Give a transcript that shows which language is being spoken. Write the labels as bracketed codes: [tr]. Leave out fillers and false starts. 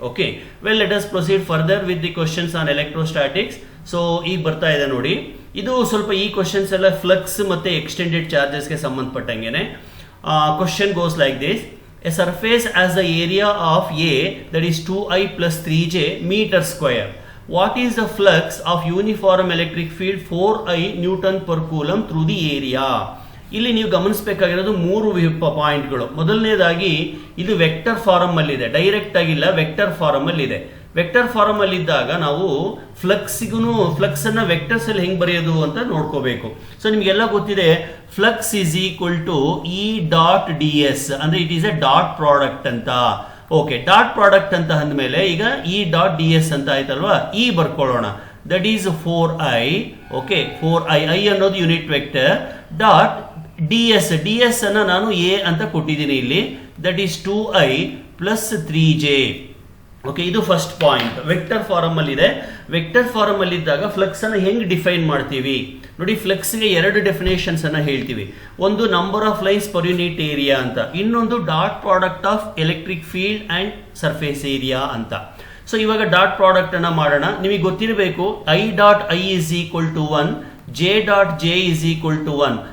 [en] Okay, well let us proceed further with the questions on electrostatics. [kn] So ಈಗ ಬರ್ತಾ ಇದೆ ನೋಡಿ, ಇದು ಸ್ವಲ್ಪ ಈ ಕ್ವಶನ್ಸ್ ಎಲ್ಲ ಫ್ಲಕ್ಸ್ ಮತ್ತು extended ಚಾರ್ಜಸ್ಗೆ ಸಂಬಂಧಪಟ್ಟಂಗೆನೆ. [en] Question goes like this: a surface as the area of a that is 2i plus 3j meter square. What is the flux of uniform electric field 4i Newton per coulomb through the area? [kn] ಇಲ್ಲಿ ನೀವು ಗಮನಿಸಬೇಕಾಗಿರೋದು 3 ಪಾಯಿಂಟ್ಗಳು. ಮೊದಲನೇದಾಗಿ ಇದು vector farm ಅಲ್ಲಿ ಇದೆ, direct ಆಗಿಲ್ಲ, vector farm ಅಲ್ಲಿ ಇದೆ. ವೆಕ್ಟರ್ ಫಾರಮ್ ಅಲ್ಲಿ ಇದ್ದಾಗ ನಾವು ಫ್ಲಕ್ಸ್ ಅನ್ನ ವೆಕ್ಟರ್ಸ್ ಅಲ್ಲಿ ಹೆಂಗ್ ಬರೆಯೋದು ಅಂತ ನೋಡ್ಕೋಬೇಕು. ಸೊ ನಿಮ್ಗೆಲ್ಲ ಗೊತ್ತಿದೆ, [en] Flux is equal to E dot D S, ಅಂದ್ರೆ it is a dot product ಅಂತ. [kn] ಓಕೆ, ಡಾಟ್ ಪ್ರಾಡಕ್ಟ್ ಅಂತ ಅಂದಮೇಲೆ ಈಗ ಇ ಡಾಟ್ ಡಿ ಎಸ್ ಅಂತ ಆಯ್ತಲ್ವಾ, E ಬರ್ಕೊಳ್ಳೋಣ. [en] That is 4i. Okay, 4i, I ಅನ್ನೋದು unit vector. [kn] Dot D S ಅನ್ನ ನಾನು ಎ ಅಂತ ಕೊಟ್ಟಿದ್ದೀನಿ ಇಲ್ಲಿ. [en] That is 2i plus 3j. [kn] Okay, ಇದು ಫಸ್ಟ್ ಪಾಯಿಂಟ್. ವೆಕ್ಟರ್ ಫಾರಮ್ ಅಲ್ಲಿ ಇದೆ. ವೆಕ್ಟರ್ ಫಾರಮ್ ಅಲ್ಲಿ ಇದ್ದಾಗ ಫ್ಲಕ್ಸ್ ಅನ್ನ ಹೆಂಗ್ ಡಿಫೈನ್ ಮಾಡ್ತೀವಿ ನೋಡಿ. ಫ್ಲಕ್ಸ್ಗೆ 2 ಡೆಫಿನೇಷನ್ಸ್ ಅನ್ನ ಹೇಳ್ತೀವಿ. ಒಂದು number of lines per unit area ಅಂತ, ಇನ್ನೊಂದು [en] dot product of electric field and surface area [kn] ಅಂತ. ಸೊ ಇವಾಗ ಡಾಟ್ ಪ್ರಾಡಕ್ಟ್ ಅನ್ನ ಮಾಡೋಣ. ನಿಮಗೆ ಗೊತ್ತಿರಬೇಕು, [en] I dot I is equal to 1, [kn] J dot J is equal to 1.